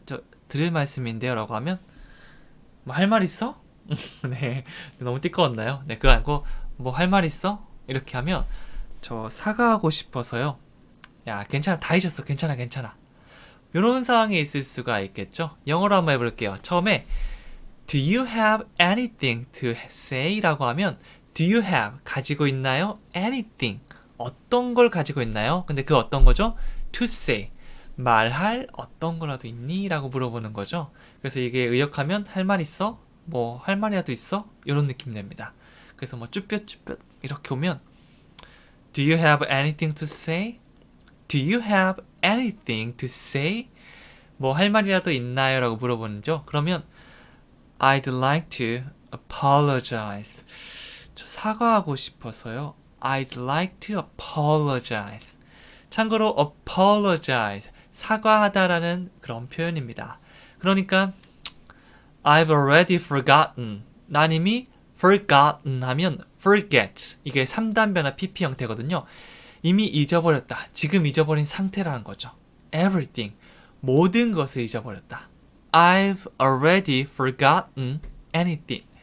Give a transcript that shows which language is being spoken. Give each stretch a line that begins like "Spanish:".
Korean: 저 드릴 말씀인데요 라고 하면 뭐 할 말 있어? 네, 너무 띠꺼웠나요? 네, 그거 아니고 뭐 할 말 있어? 이렇게 하면 저 사과하고 싶어서요. 야, 괜찮아, 다 잊었어. 괜찮아. 이런 상황이 있을 수가 있겠죠. 영어로 한번 해볼게요.
English: 처음에 Do you have anything to say?
Korean: 라고 하면 Do you have 가지고 있나요? Anything 어떤 걸 가지고 있나요? 근데 그 어떤 거죠? To say 말할 어떤 거라도 있니? 라고 물어보는 거죠. 그래서 이게 의역하면 할 말 있어? 뭐 할 말이라도 있어? 이런 느낌 냅니다. 그래서 뭐 쭈뼛쭈뼛 이렇게 오면
English: Do you have anything to say? Do you have anything to say?
Korean: 뭐 할 말이라도 있나요? 라고 물어보는죠.
English: 그러면 I'd like to apologize.
Korean: 저 사과하고 싶어서요.
English: I'd like to apologize.
Korean: 참고로 apologize, 사과하다라는 그런 표현입니다.
English: 그러니까 I've already forgotten.
Korean: 난 이미 forgotten 하면 forget. 이게 3단 변화 PP 형태거든요. 이미 잊어버렸다. 지금 잊어버린 상태라는 거죠. Everything. 모든 것을 잊어버렸다.
English: I've already forgotten anything.